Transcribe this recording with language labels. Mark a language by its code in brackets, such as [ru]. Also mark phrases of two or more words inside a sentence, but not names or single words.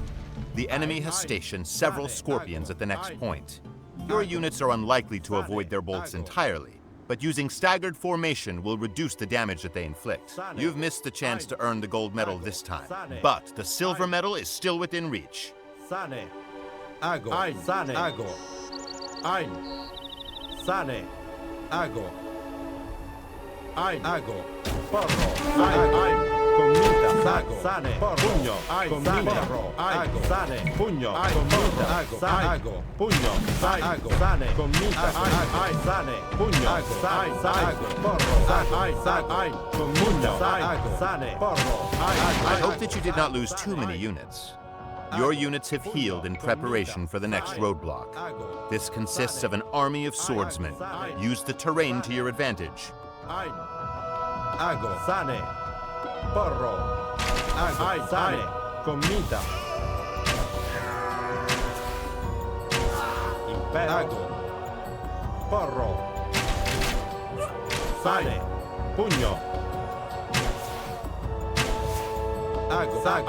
[en] The enemy has stationed several scorpions at the next point. Your units are unlikely to avoid their bolts entirely, but using staggered formation will reduce the damage that they inflict. You've missed the chance to earn the gold medal this time, but the silver medal is still within reach. [la] Sane, Ein, Sane, Ago, Porro, Commita, Sago, Sane, Pugno, Commita, Ago, Sane, Pugno, Commita, Sago, Pugno, Ago, Sane, Commita, Sane, Pugno, Sago, Porro, Commita, Sane, Porro. [en] I hope that you did not lose too many units. Your units have healed in preparation for the next roadblock. This consists of an army of swordsmen. Use the terrain to your advantage. [la] Ago, Sane, Porro, Sane, Commita, Impero, Porro, Sane, Pugno, Ago,